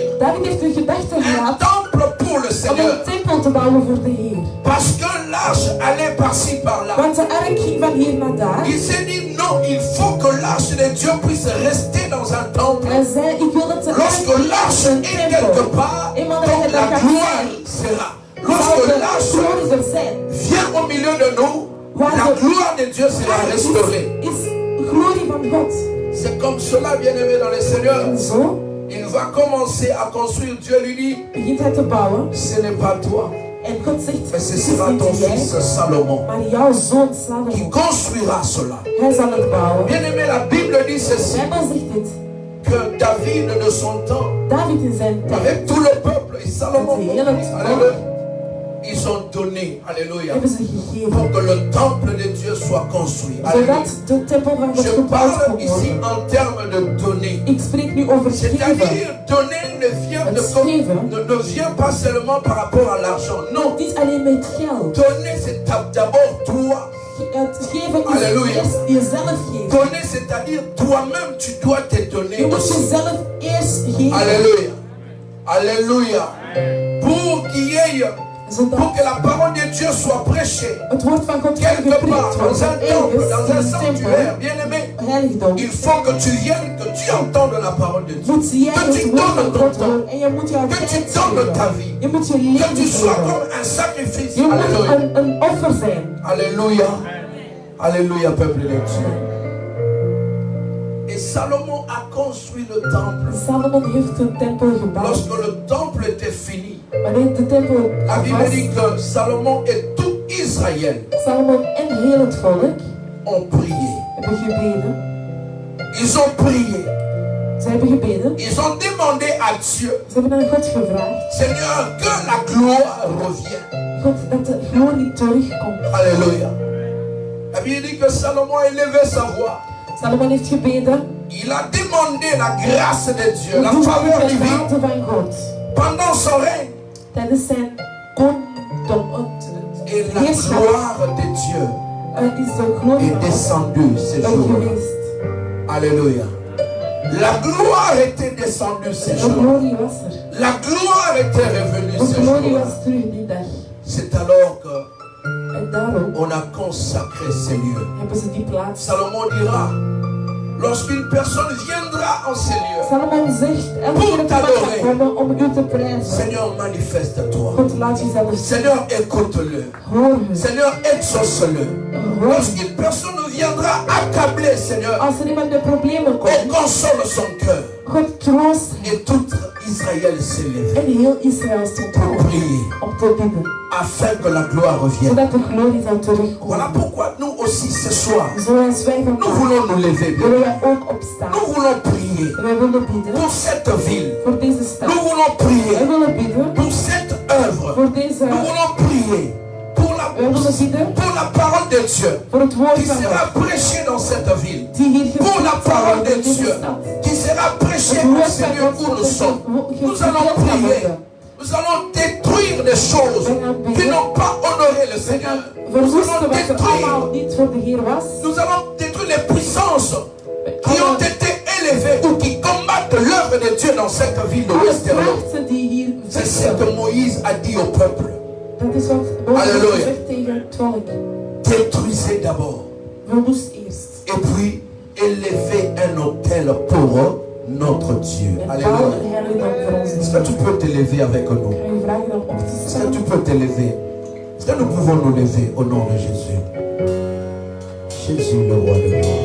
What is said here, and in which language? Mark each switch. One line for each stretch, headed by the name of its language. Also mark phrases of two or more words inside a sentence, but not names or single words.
Dutch: David heeft een gedachte
French: un
Dutch: gehad
French: temple pour le
Dutch: om
French: Seigneur.
Dutch: een tempel te bouwen voor de Heer.
French: Parce que l'arche allait par-ci par-là.
Dutch: Want de ark ging van hier naar daar.
French: Il s'est dit non, il faut que l'arche de Dieu puisse rester dans un temple.
Dutch: Hij zei, ik wil dat de
French: Lorsque
Dutch: ark
French: l'arche
Dutch: in een
French: est quelque
Dutch: tempel.
French: part,
Dutch: Eenmaal
French: donc
Dutch: dat hij
French: la
Dutch: daar gaat
French: gloire
Dutch: zijn,
French: sera.
Dutch: zal
French: Lorsque
Dutch: de
French: l'arche
Dutch: glorie er zijn.
French: vient au milieu de nous, la gloire de Dieu sera restaurée.
Dutch: Is glorie van God.
French: C'est comme cela, bien-aimé dans le Seigneur.
Dutch: En zo
French: Il va commencer à construire. Dieu lui dit,
Dutch: begint hij te bouwen.
French: ce n'est pas toi,
Dutch: En God zegt,
French: mais ce
Dutch: het is
French: sera ton
Dutch: niet jij,
French: fils Salomon
Dutch: maar jouw zoon
French: qui
Dutch: Salomo.
French: construira cela.
Dutch: Hij zal het bouwen.
French: Bien-aimé, la Bible dit
Dutch: De
French: ceci,
Dutch: Bijbel zegt dit.
French: que David de son temps,
Dutch: David in zijn tijd,
French: avec tout le peuple, et Salomon,
Dutch: met heel het volk,
French: alléluia, ils ont donné, alléluia,
Dutch: hebben ze gegeven.
French: pour que le temple de Dieu soit construit. Alléluia.
Dutch: Zodat de tempel van God
French: Je
Dutch: gebouwd
French: parle
Dutch: kon
French: ici
Dutch: worden.
French: en termes de donner.
Dutch: Ik spreek nu over geven.
French: C'est-à-dire, donner ne vient, ne vient pas seulement par rapport à l'argent. Non,
Dutch: Niet alleen met geld.
French: donner c'est d'abord toi.
Dutch: Het geven is Halleluja. eerst jezelf geven.
French: Donner c'est-à-dire toi-même tu dois te donner
Dutch: Je moet
French: aussi.
Dutch: jezelf eerst geven.
French: Alléluia. Alléluia. Pour qu'il y ait,
Dutch: Zodat
French: pour que la parole de Dieu soit prêchée
Dutch: het woord van God
French: quelque
Dutch: gepreekt
French: part,
Dutch: wordt.
French: dans un temple,
Dutch: Ergens
French: dans
Dutch: in
French: un
Dutch: een
French: sanctuaire,
Dutch: tempel,
French: bien aimé,
Dutch: heiligdom,
French: il faut que tu viennes, que tu entendes la parole de Dieu.
Dutch: moet jij
French: Que
Dutch: het
French: tu
Dutch: woord
French: donnes
Dutch: van
French: ton
Dutch: God
French: temps.
Dutch: horen. En je moet jouw
French: Que tu
Dutch: tijd
French: donnes ta
Dutch: geven.
French: vie.
Dutch: Je moet je
French: Que tu
Dutch: leven
French: sois
Dutch: geven.
French: comme un sacrifice.
Dutch: Je moet
French: Alléluia.
Dutch: een offer zijn.
French: Alléluia. Alléluia, peuple de Dieu. Et Salomon a construit le temple.
Dutch: Salomon heeft een tempel gebouwd.
French: Lorsque le temple était fini,
Dutch: Wanneer de tempel
French: la Bible
Dutch: was,
French: dit que Salomon et tout Israël
Dutch: Salomon en heel het volk
French: ont prié.
Dutch: hebben gebeden.
French: Ils ont prié.
Dutch: Ze hebben gebeden.
French: Ils ont demandé à Dieu,
Dutch: Ze hebben aan God gevraagd.
French: Seigneur, que la gloire revienne.
Dutch: God, dat de glorie terugkomt.
French: Alléluia. La Bible dit que Salomon a élevé sa voix.
Dutch: Salomon heeft gebeden.
French: Il a demandé la grâce de Dieu, la
Dutch: De
French: faveur divine
Dutch: genade van God.
French: pendant son règne.
Dutch: Tijdens zijn kondom.
French: Et la gloire de Dieu
Dutch: is de glorie
French: est
Dutch: van God
French: descendue ces
Dutch: ook
French: jours-là.
Dutch: geweest.
French: Alléluia. La gloire était descendue ces
Dutch: De
French: jours-là.
Dutch: glorie was er.
French: La gloire était revenue
Dutch: De
French: ces
Dutch: glorie
French: jours-là.
Dutch: was terug die dag.
French: C'est alors que
Dutch: En daarom
French: on a consacré ces lieux.
Dutch: hebben ze die plaats.
French: Salomon dira, lorsqu'une personne viendra en ces lieux,
Dutch: Salomon zegt, elke keer dat je gaat komen om u te prijzen.
French: Seigneur, manifeste-toi.
Dutch: God, laat jezelf zien.
French: Seigneur, écoute-le.
Dutch: Hoor hem.
French: Seigneur, exauce-le.
Dutch: Hoor hem.
French: Lorsqu'une personne viendra accabler, Seigneur,
Dutch: Als er iemand met problemen
French: et
Dutch: komt,
French: console son cœur.
Dutch: God troost hem.
French: Et tout Israël s'est levé
Dutch: En heel Israël stond
French: pour
Dutch: op
French: prier,
Dutch: om te bidden.
French: afin que la gloire revienne.
Dutch: Zodat de glorie zou terugkomen.
French: Voilà pourquoi nous aussi ce soir,
Dutch: Zoals wij
French: nous
Dutch: vandaag
French: voulons nous lever.
Dutch: willen wij ook opstaan.
French: Nous voulons prier
Dutch: Wij willen bidden
French: pour cette ville.
Dutch: voor deze stad.
French: Nous voulons
Dutch: Wij
French: prier
Dutch: willen bidden
French: pour cette œuvre.
Dutch: voor deze.
French: Nous voulons prier pour
Dutch: Wij willen bidden
French: la parole de Dieu
Dutch: voor het woord
French: qui
Dutch: van
French: sera
Dutch: God.
French: prêchée dans cette ville.
Dutch: Die hier
French: Pour la
Dutch: gepreekt zal
French: parole
Dutch: worden
French: de
Dutch: in deze
French: Dieu
Dutch: stad.
French: qui sera prêchée
Dutch: Het
French: en
Dutch: woord
French: ce
Dutch: van
French: lieu
Dutch: God
French: où
Dutch: zal
French: nous sommes. Nous allons
Dutch: gepreekt gaan
French: prier.
Dutch: worden.
French: Nous allons détruire des choses qui n'ont pas honoré le
Dutch: We
French: Seigneur.
Dutch: gaan
French: Nous
Dutch: verwoesten
French: allons
Dutch: wat er
French: détruire.
Dutch: allemaal niet voor de Heer was.
French: Nous allons détruire les puissances qui ont été élevées ou qui combattent l'œuvre de Dieu dans cette ville de Alle Westerlo.
Dutch: krachten die hier
French: C'est ce
Dutch: vechten.
French: que Moïse a dit au peuple.
Dutch: Dat is wat Mozes Halleluja. zegt tegen het volk.
French: Détruisez d'abord.
Dutch: Verwoest eerst.
French: Et puis élevez un autel pour notre Dieu.
Dutch: En bouw
French: Alléluia.
Dutch: een heiligdom voor ons.
French: Est-ce que tu peux te lever avec nous?
Dutch: Ik ga je vragen om op te
French: Est-ce que
Dutch: staan.
French: tu peux te lever? Est-ce que nous pouvons nous lever au nom de Jésus? Jésus, le roi de gloire.